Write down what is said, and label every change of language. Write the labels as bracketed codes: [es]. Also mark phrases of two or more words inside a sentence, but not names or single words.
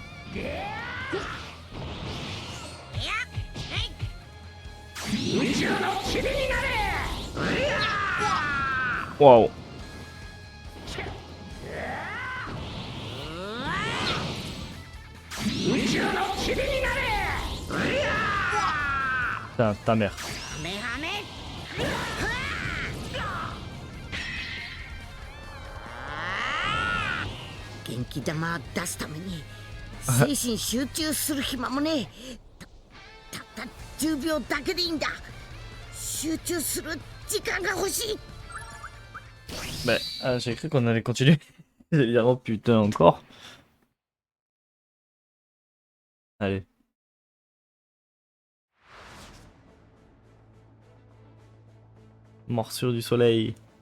[fr] Wow. Putain, ta mère. [ja] 元気玉出すために精神集中する暇もねえ。たった10秒だけでいいんだ。集中する時間が欲しい。 [fr] Bah, j'ai cru qu'on allait continuer. J'allais dire, oh putain, encore. Allez. Morsure du soleil.